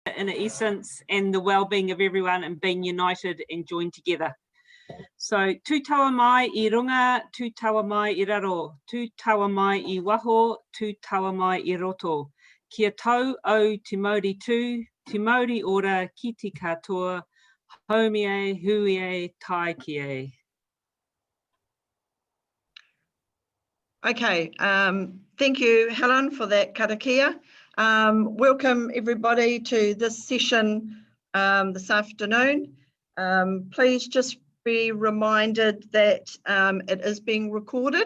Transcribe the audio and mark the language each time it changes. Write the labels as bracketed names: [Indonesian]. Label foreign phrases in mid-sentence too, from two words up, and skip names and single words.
[English] in essence, and the well-being of everyone and being united and joined together. So, [Māori] tū taua mai I runga, tū taua mai I raro, tū taua mai I waho, tū taua mai I roto. Kia tau au te Māori tū, te Māori ora ki te katoa, haumi e, hui e, tai ki e. [English] Okay, thank you, Helen, for that karakia. Welcome everybody to this session this afternoon. Please just be reminded that it is being recorded.